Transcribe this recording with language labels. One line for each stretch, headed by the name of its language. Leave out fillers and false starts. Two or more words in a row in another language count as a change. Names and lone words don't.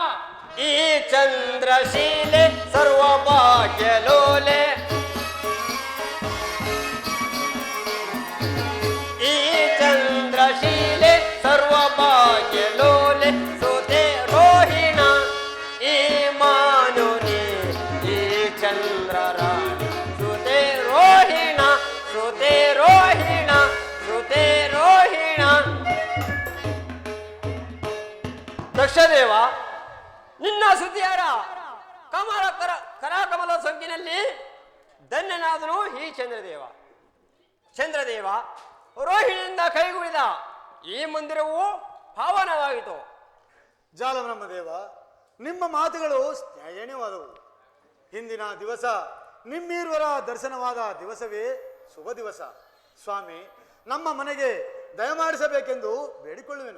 Kannada: ಈ ಚಂದ್ರಶೀಲೆ ಸರ್ವ ಭಾಗ್ಯಲೋಲೆ ಈ ಚಂದ್ರಶೀಲೆ ಸರ್ವ ಭಾಗ್ಯಲೋಲೆ ಸುತೆ ರೋಹಿಣ ಈ ಮಾನುನಿ ಈ ಚಂದ್ರರಾಣಿ ಸುತೆ ರೋಹಿಣ ಸುತೆ ರೋಹಿಣ ಸುತೆ ರೋಹಿಣ ದಕ್ಷದೇವ ನಿನ್ನ ಶ್ರುತಿಯಾರ ಕಮಲ ಕರಾಕಮಲ ಸೊಂಕಿನಲ್ಲಿ ಧನ್ಯನಾದನು ಈ ಚಂದ್ರದೇವ. ಚಂದ್ರದೇವ ರೋಹಿಣಿಯಿಂದ ಕೈಗೂಡಿದ ಈ ಮಂದಿರವು ಪಾವನವಾಯಿತು. ಜಾಲಬ್ರಹ್ಮದೇವ, ನಿಮ್ಮ ಮಾತುಗಳು ನ್ಯಾಯಣೀಯವಾದವು. ಹಿಂದಿನ ದಿವಸ ನಿಮ್ಮೀರ್ವರ ದರ್ಶನವಾದ ದಿವಸವೇ ಶುಭ ದಿವಸ. ಸ್ವಾಮಿ, ನಮ್ಮ ಮನೆಗೆ ದಯಮಾಡಿಸಬೇಕೆಂದು ಬೇಡಿಕೊಳ್ಳುವೆನು.